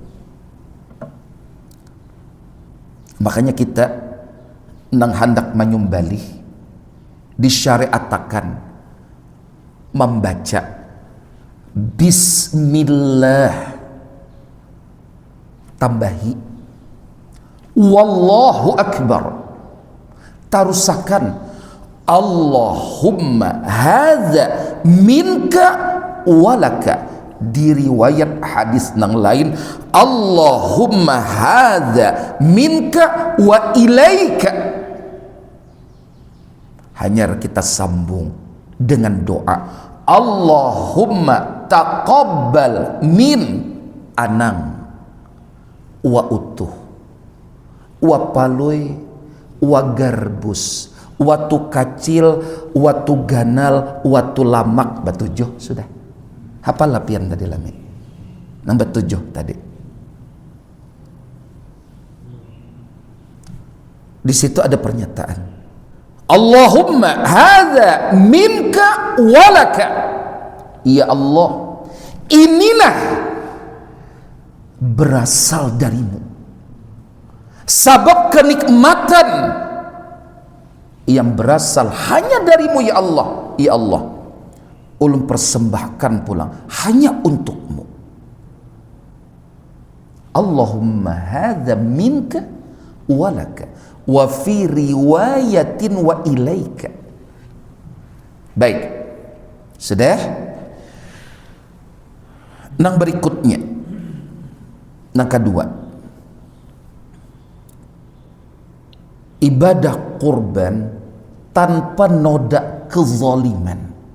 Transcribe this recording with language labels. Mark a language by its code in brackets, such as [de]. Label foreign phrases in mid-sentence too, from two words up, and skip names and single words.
[bjn] Makanya kita nang hendak menyembelih disyariatakan membaca Bismillah, tambahi [ar] Wallahu Akbar, [bjn] tarusakan [ar] Allahumma hadza minka walaka. [bjn] Di riwayat hadis nang lain [ar] Allahumma hadza minka wa ilaika. [bjn] Hanya kita sambung dengan doa [ar] Allahumma taqabbal min [bjn] anang wa utuh wa palui wa garbus wa tu kacil wa tu ganal wa tu lamak. Batujuh sudah hafal lapian tadi lami nomor 7 tadi. Di situ ada pernyataan [ar] Allahumma hadza minka walaka. Ya Allah, [bjn] inilah berasal darimu, sabab kenikmatan yang berasal hanya darimu ya Allah. [ar] Ya Allah, [bjn] ulun persembahkan pulang hanya untukmu. [ar] Allahumma hadza minka walaka wa fi riwayatin wa ilaika. [bjn] Baik, sudah. Nang berikutnya, nang kedua, ibadah kurban tanpa noda kezaliman.